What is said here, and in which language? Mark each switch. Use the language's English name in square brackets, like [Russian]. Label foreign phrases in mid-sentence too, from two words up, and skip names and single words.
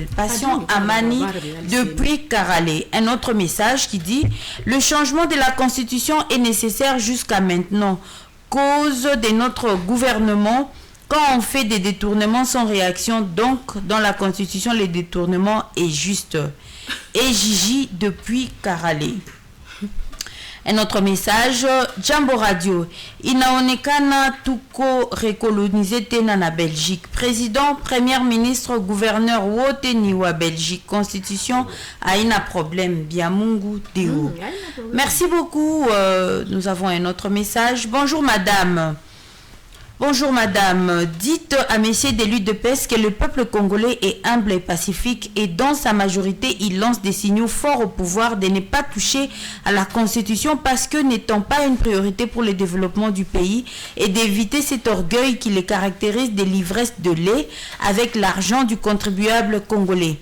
[French] Passion Amani depuis Karale. Un autre message qui dit « Le changement de la Constitution est nécessaire jusqu'à maintenant. cause de notre gouvernement quand on fait des détournements sans réaction. Donc, dans la Constitution, le détournement est juste. Et Gigi depuis Karale. Un autre message, [Swahili] Jambo Radio. Inaonekana tuko rekolonize tena na Belgique. [French] Président, Premier ministre, gouverneur [Swahili] wote ni wa [French] Belgique. [Swahili] Constitution haina problème. [French] Biamungu Deo. Merci beaucoup. Nous avons un autre message. Bonjour madame. Bonjour madame, dites à messieurs des luttes de paix que le peuple congolais est humble et pacifique et dans sa majorité il lance des signaux forts au pouvoir de ne pas toucher à la constitution parce que n'étant pas une priorité pour le développement du pays et d'éviter cet orgueil qui les caractérise de l'ivresse de lait avec l'argent du contribuable congolais.